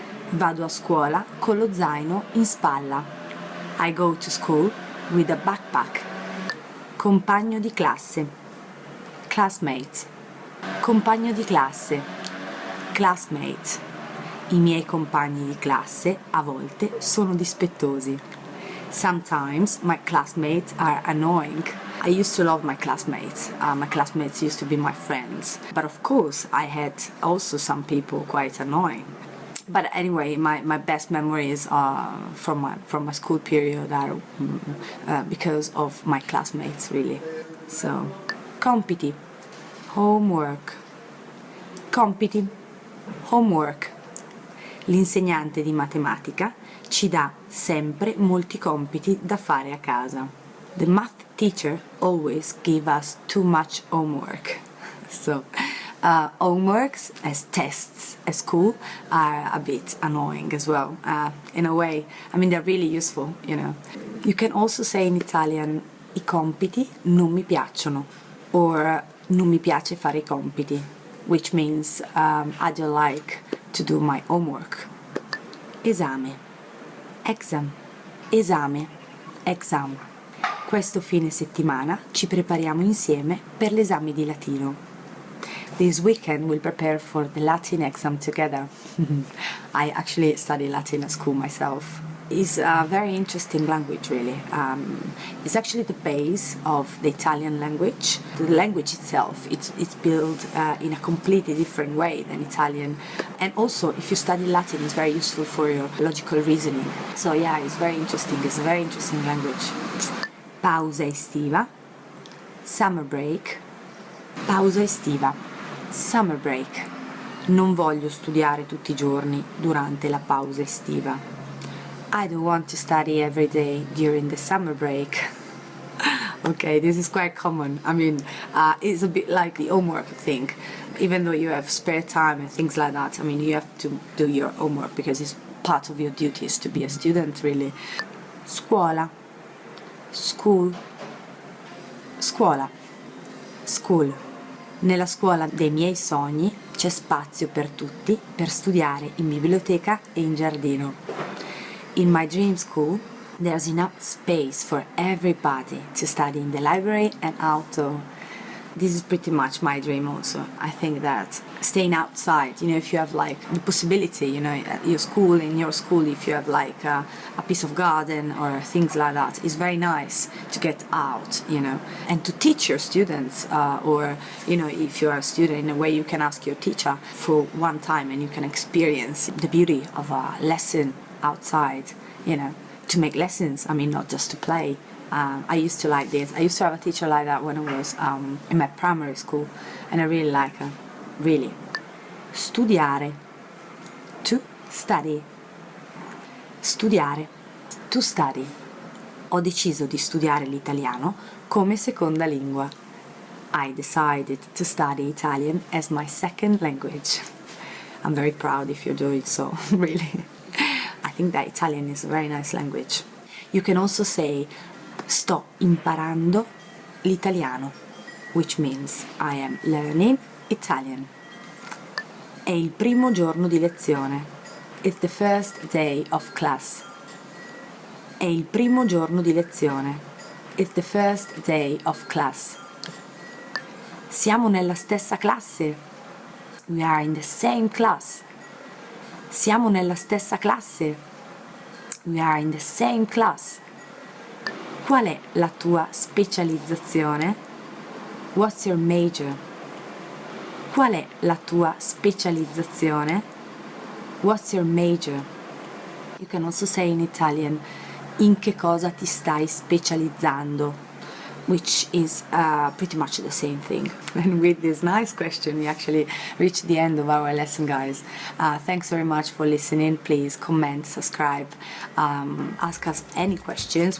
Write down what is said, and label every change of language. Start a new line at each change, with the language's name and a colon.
Italian: Vado a scuola con lo zaino in spalla.
English: I go to school with a backpack.
Italian: Compagno di classe. Classmate. Compagno di classe. Classmate.
English: I miei compagni di classe a volte sono dispettosi. Sometimes my classmates are annoying. I used to love my classmates. My classmates used to be my friends. But of course, I had also some people quite annoying. But anyway, my best memories from my school period are because of my classmates, really. So, compiti, homework. Compiti, homework.
Italian: L'insegnante di matematica ci dà sempre molti compiti da fare a casa.
English: The math teacher always give us too much homework. So Homeworks as tests at school are a bit annoying as well, in a way. I mean, they're really useful, you know. You can also say in Italian,
Italian: i compiti non mi piacciono,
English: or
Italian: non mi piace fare i compiti,
English: which means I don't like to do my homework.
Italian: Esame, exam, esame, exam. Questo fine settimana ci prepariamo insieme per l'esame di latino.
English: This weekend we'll prepare for the Latin exam together. I actually study Latin at school myself. It's a very interesting language, really. It's actually the base of the Italian language. The language itself, it's built in a completely different way than Italian. And also, if you study Latin, it's very useful for your logical reasoning. So yeah, it's very interesting. It's a very interesting language.
Italian: Pausa estiva,
English: summer break.
Italian: Pausa estiva, summer break. Non voglio studiare tutti i giorni durante la pausa estiva.
English: I don't want to study every day during the summer break. Okay, this is quite common. I mean, it's a bit like the homework thing. Even though you have spare time and things like that, I mean, you have to do your homework because it's part of your duties to be a student, really.
Italian: Scuola, school, scuola, school. Nella scuola dei miei sogni c'è spazio per tutti per studiare in biblioteca e in giardino.
English: In my dream school, there's enough space for everybody to study in the library and outdoor. This is pretty much my dream also. I think that staying outside, you know, if you have like the possibility, you know, at your school, in your school, if you have like a piece of garden or things like that, it's very nice to get out, you know, and to teach your students, or, you know, if you're a student, in a way you can ask your teacher for one time and you can experience the beauty of a lesson outside, you know, to make lessons. I mean, not just to play. I used to like this. I used to have a teacher like that when I was in my primary school, and I really like her. Really. Studiare. To study. Studiare. To study.
Italian: Ho deciso di studiare l'italiano come seconda lingua.
English: I decided to study Italian as my second language. I'm very proud if you're doing so, really. I think that Italian is a very nice language. You can also say
Italian: sto imparando l'italiano,
English: which means I am learning Italian.
Italian: È il primo giorno di lezione.
English: It's the first day of class.
Italian: È il primo giorno di lezione.
English: It's the first day of class.
Italian: Siamo nella stessa classe.
English: We are in the same class.
Italian: Siamo nella stessa classe.
English: We are in the same class.
Italian: Qual è la tua specializzazione?
English: What's your major?
Italian: Qual è la tua specializzazione?
English: What's your major? You can also say in Italian,
Italian: in che cosa ti stai specializzando?
English: Which is pretty much the same thing. And with this nice question, we actually reached the end of our lesson, guys. Thanks very much for listening. Please comment, subscribe, ask us any questions.